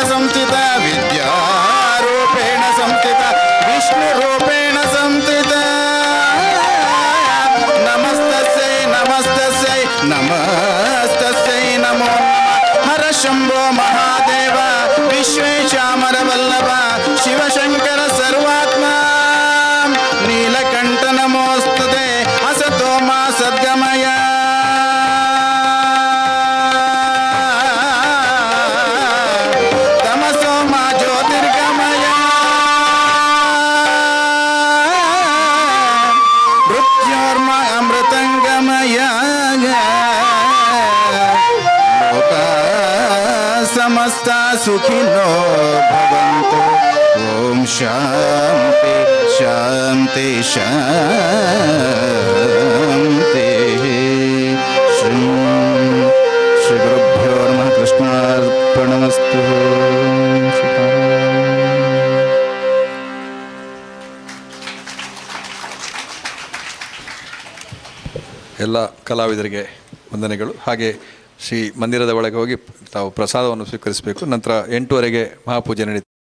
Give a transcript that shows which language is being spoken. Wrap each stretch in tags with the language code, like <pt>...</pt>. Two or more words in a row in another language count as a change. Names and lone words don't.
<sa>ಸಂಸ್ಥಿತ ವಿದ್ಯಾರೂಪೇಣ ಸಂಸ್ಥಿತ ವಿಷ್ಣುರೂಪೇಣ ಸಂಸ್ಥಿತ ನಮಸ್ತಸ್ಯೈ ನಮಸ್ತಸ್ಯೈ ನಮಸ್ತಸ್ಯೈ ನಮೋ ನಮಃ ಹರ ಶಂಭೋ ಮಹಾದೇವ ವಿಶ್ವೇಶಾಮರ ವಲ್ಲಭ ಶಿವಶಂಕರ ಸರ್ವಾತ್ಮ ನೀಲಕಂಠ ನಮೋಸ್ತುತೆ ಅಸತೋ ಮಾ ಸದ್ಗಮಯ ತಮಸೋ ಮಾ ಜ್ಯೋತಿರ್ಗಮಯ ಮೃತ್ಯೋರ್ಮ ಅಮೃತಂಗಮಯ ಲೋಕ ಸಮಸ್ತ ಸುಖಿನೋ ಭವಂತು ಓಂ ಶಾಂತಿ ಶಾಂತಿ ಶಾಂತಿ ಶ್ರೀ ಶ್ರೀ ಗುರುಭ್ಯೋ ನಮಃ ಕೃಷ್ಣಾರ್ಪಣಮಸ್ತು</sa> <kn>ಎಲ್ಲ ಕಲಾವಿದರಿಗೆ ವಂದನೆಗಳು. ಹಾಗೆ ಶ್ರೀ ಮಂದಿರದ ಒಳಗೆ ಹೋಗಿ ತಾವು ಪ್ರಸಾದವನ್ನು ಸ್ವೀಕರಿಸಬೇಕು. ನಂತರ 8:00 ಮಹಾಪೂಜೆ ನಡೀತದೆ.</kn>